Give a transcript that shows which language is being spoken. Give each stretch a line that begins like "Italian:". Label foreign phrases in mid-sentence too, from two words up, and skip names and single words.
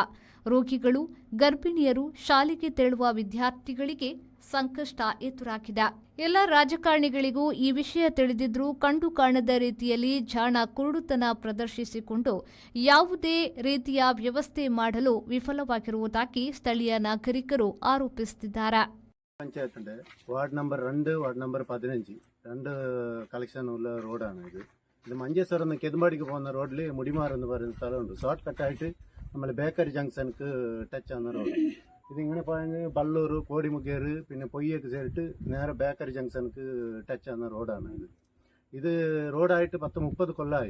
Kannada: ರೋಗಿಗಳು, ಗರ್ಭಿಣಿಯರು, ಶಾಲೆಗೆ ತೆರಳುವ ವಿದ್ಯಾರ್ಥಿಗಳಿಗೆ ಸಂಕಷ್ಟ ಎದುರಾಗಿದೆ. ಎಲ್ಲ ರಾಜಕಾರಣಿಗಳಿಗೂ ಈ ವಿಷಯ ತಿಳಿದಿದ್ರೂ ಕಂಡು ಕಾಣದ ರೀತಿಯಲ್ಲಿ ಜಾಣ ಕುರುಡುತನ ಪ್ರದರ್ಶಿಸಿಕೊಂಡು ಯಾವುದೇ ರೀತಿಯ ವ್ಯವಸ್ಥೆ ಮಾಡಲು ವಿಫಲವಾಗಿರುವುದಾಗಿ ಸ್ಥಳೀಯ ನಾಗರಿಕರು ಆರೋಪಿಸುತ್ತಿದ್ದಾರೆ.
Malayalam: പഞ്ചായത്തിന്റെ
English: ward number
Malayalam: 2,
English: ward number
Malayalam: 15 2 കളക്ഷൻ ഉള്ള റോഡാണ് ഇത് മഞ്ചേശ്വരം നിന്ന് കെതുമ്പാടിക്ക് പോകുന്ന റോഡിൽ മുടിമാർ എന്ന് പറയുന്ന സ്ഥലമുണ്ട്. ഷോർട്ട് കട്ടായിട്ട് നമ്മൾ ബേക്കറി ജംഗ്ഷനക്ക് ടച്ച് ആവുന്ന റോഡ്. ഇതിങ്ങനെ പോയെങ്കിൽ ബള്ളൂർ, കോടിമുക്കേറ്, പിന്നെ പൊയ്യൊക്കെ ചേർത്ത് നേരെ ബേക്കറി ജംഗ്ഷനക്ക് ടച്ച് ആവുന്ന റോഡാണ് ഇത് റോഡായിട്ട് 10-30 കൊല്ലമായി.